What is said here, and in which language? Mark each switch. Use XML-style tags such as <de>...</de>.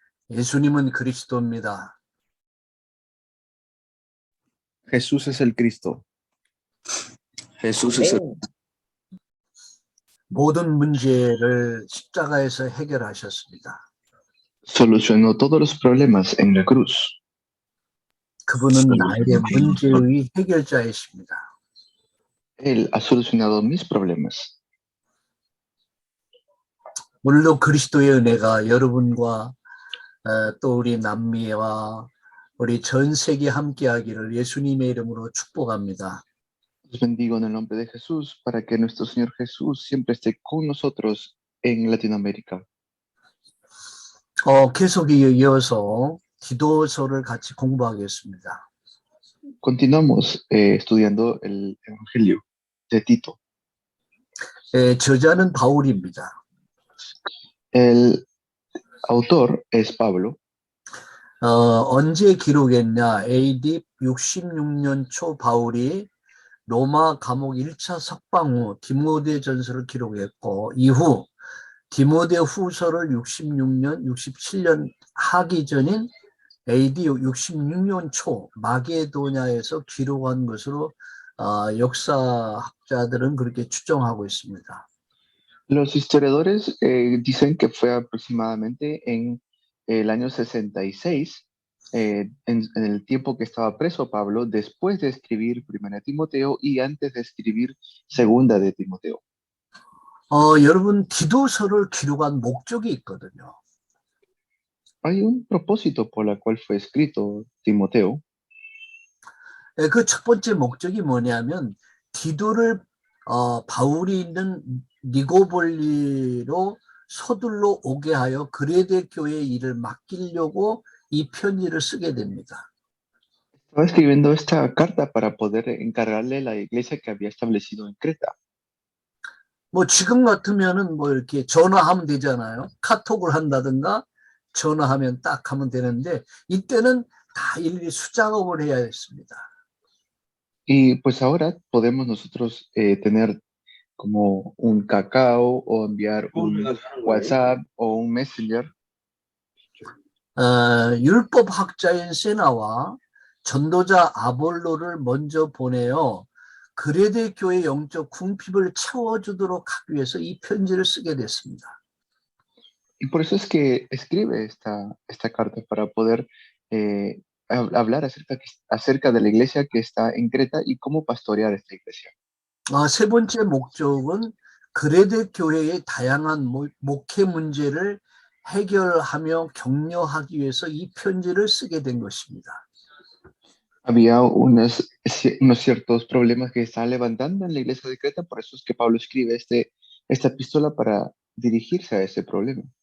<ko>예수님은 그리스도입니다.</ko> <es>Jesús es el Cristo. Jesús es el Amén.</es> <ko>모든 문제를 십자가에서 해결하셨습니다.</ko> <es>Solucionó todos los problemas en la cruz.</es> <ko>그분은 나의 문제의 해결자이십니다.</ko> <es>Él ha solucionado mis problemas.</es> <ko>오늘도 그리스도의 은혜가 여러분과 또 우리 남미와 우리 전 세계 함께하기를 예수님의 이름으로 축복합니다.</ko> <es>Los bendigo en el nombre de Jesús para que nuestro Señor Jesús siempre esté con nosotros en Latinoamérica.</es> <ko>계속 이어서 기도서를 같이 공부하겠습니다.</ko> <es>Continuamos estudiando el Evangelio de Tito.</es> <ko>저자는 바울입니다.</ko> <es>El autor es Pablo.</es> <ko>언제 기록했냐? AD 66년 초 바울이 로마 감옥 1차 석방 후 디모데전서를 기록했고 이후 디모데 후서를 66년, 67년 하기 전인 AD 66년 초 마게도냐에서 기록한 것으로 역사학자들은 그렇게 추정하고 있습니다.</ko> <es>Los historiadores dicen que fue aproximadamente en el año 66, en el tiempo que estaba preso Pablo, después de escribir Primera de Timoteo y antes de escribir Segunda de Timoteo.</es> <ko>여러분 기도서를 기록한 목적이 있거든요.</ko> <es>Hay un propósito por el cual fue escrito Timoteo.</es> <ko>그 첫 번째 목적이 뭐냐면 디도를 바울이 있는 니고볼리로 서둘러 오게 하여 그레데 교회의 일을 맡기려고 이 편지를 쓰게 됩니다.</ko> <es>Estaba escribiendo esta carta para poder encargarle la iglesia que había establecido en Creta.</es> <ko>뭐 지금 같으면은 뭐 이렇게 전화하면 되잖아요. 카톡을 한다든가 전화하면 딱 하면 되는데 이때는 다 일일이 수작업을 해야 했습니다.</ko> <es>Y pues ahora podemos nosotros tener como un cacao o enviar un WhatsApp o un Messenger.</es> <ko>율법학자인 세나와 전도자 아볼로를 먼저 보내어 그레데 교회 영적 궁핍을 채워주도록 하기 위해서 이 편지를 쓰게 됐습니다.</ko> <es>Y por eso es que escribe esta carta para poder hablar acerca de la iglesia que está en Creta y cómo pastorear esta iglesia.</es> <ko>세 번째 목적은 그레데 교회의 다양한 목회 문제를 해결하며 격려하기 위해서 이 편지를 쓰게 된 것입니다.</ko> <es>Había unos ciertos problemas que estaban levantando en la iglesia de Creta, por eso es que Pablo escribe esta epístola para dirigirse a ese problema.</es>